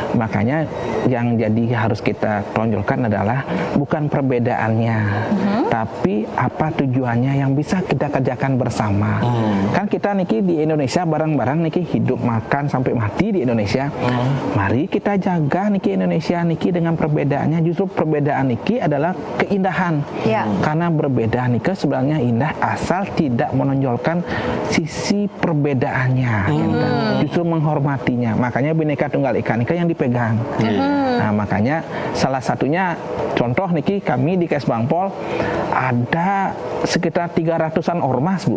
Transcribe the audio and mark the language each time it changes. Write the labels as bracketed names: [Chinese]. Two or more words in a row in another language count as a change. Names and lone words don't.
[Indonesian] Makanya yang jadi harus kita tonjolkan adalah bukan perbedaannya, tapi apa tujuannya yang bisa kita kerjakan bersama. Kan kita niki di Indonesia bareng-bareng niki hidup makan sampai mati di Indonesia. Mari kita jaga niki Indonesia niki dengan perbedaannya. Justru perbedaan niki adalah keindahan. Karena berbeda niki sebenarnya indah asal tidak menonjolkan sisi perbedaannya. Justru menghormatinya. Makanya Bhinneka Tunggal Ika niki yang dipegang. Nah, makanya salah satunya contoh niki kami di KS Bangpol ada sekitar 300-an ormas, Bu.